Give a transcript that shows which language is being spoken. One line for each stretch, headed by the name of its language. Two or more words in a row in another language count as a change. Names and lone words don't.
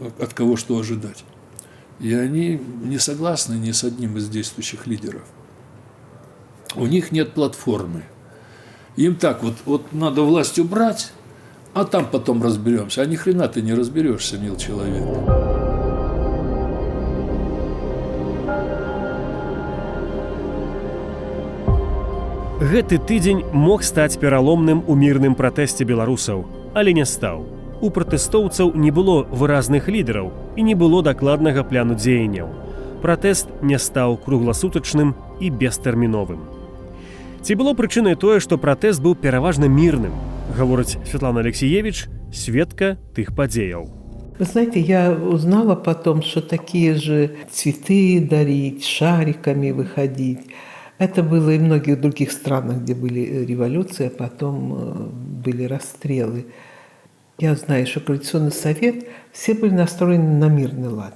Russian: от кого что ожидать. И они не согласны ни с одним из действующих лидеров. У них нет платформы. Им так вот надо власть убрать, а там потом разберемся. А ни хрена ты не разберешься, мил человек.
Belarusian: Гэты тыдзень мог стаць пераломным у мірным пратэсце беларусаў, але не стаў. У пратэстоўцаў не было выразных лідараў і не было дакладнага пляну дзеянняў. Пратэст не стаў кругласутачным і бестэрміновым. Ці было прычынай тое, што пратэст быў пераважна мірным, гаворыць Светлана Алексеевич, сведка тых падзеяў.
Russian: Вы знаете, я узнала потом, что такие же цветы дарить, шариками выходить. Это было и в многих других странах, где были революции, а потом были расстрелы. Я знаю, что Коалиционный совет, все были настроены на мирный лад.